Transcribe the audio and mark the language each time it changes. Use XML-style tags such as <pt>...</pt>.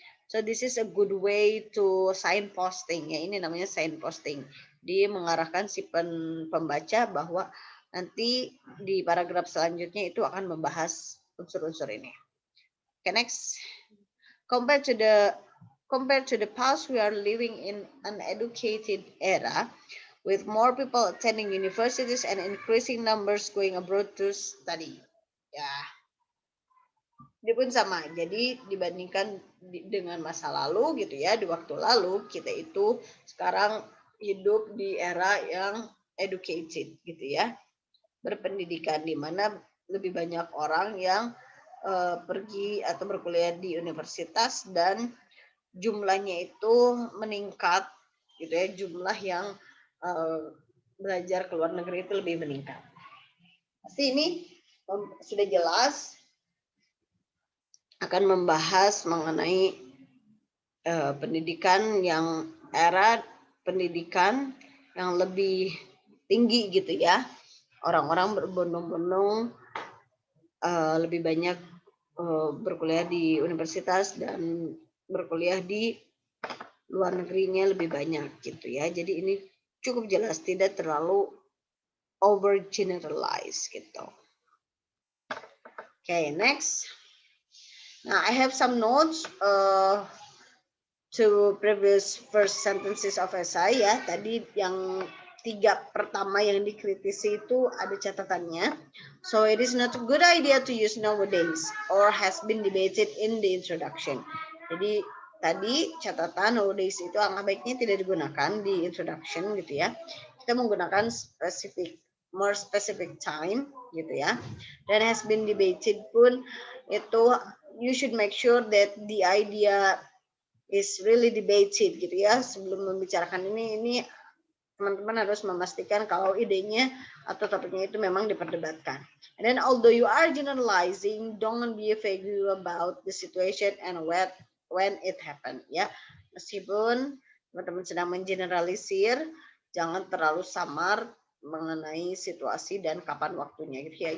<en>So this is a good way to signposting ya,</en> <id>ini namanya signposting. Dia mengarahkan si pembaca bahwa nanti di paragraf selanjutnya itu akan membahas unsur-unsur ini.</id> <en>Okay, next. Compared to the past, we are living in an educated era with more people attending universities and increasing numbers going abroad to study.</en> <id>Ya, dia pun sama. Jadi dibandingkan dengan masa lalu gitu ya, di waktu lalu kita itu sekarang hidup di era yang educated gitu ya, berpendidikan, di mana lebih banyak orang yang pergi atau berkuliah di universitas dan jumlahnya itu meningkat gitu ya, jumlah yang belajar ke luar negeri itu lebih meningkat. Pasti ini sudah jelas akan membahas mengenai pendidikan yang era pendidikan yang lebih tinggi gitu ya. Orang-orang berbondong-bondong lebih banyak berkuliah di universitas dan berkuliah di luar negerinya lebih banyak gitu ya. Jadi ini cukup jelas, tidak terlalu overgeneralize gitu.</id> <en>Okay, next. Now I have some notes to previous first sentences of essay ya.</en> <id>Tadi yang 3 pertama yang dikritisi itu ada catatannya.</id> <en>So it is not a good idea to use nowadays or has been debated in the introduction.</en> <id>Jadi tadi catatan nowadays itu angka baiknya tidak digunakan di introduction gitu ya. Kita menggunakan</id> <en>more specific time</en> <id>gitu ya.</id> <en>Dan has been debated</en> <id>pun itu</id> <en>you should make sure that the idea is really debated gitu ya.</en> <id>Sebelum membicarakan ini teman-teman harus memastikan kalau idenya atau topiknya itu memang diperdebatkan.</id> <en>And then although you are generalizing, don't be vague about the situation and when it happened ya.</en> <id>Meskipun teman-teman sedang mengeneralisir, jangan terlalu samar mengenai situasi dan kapan waktunya gitu ya.</id>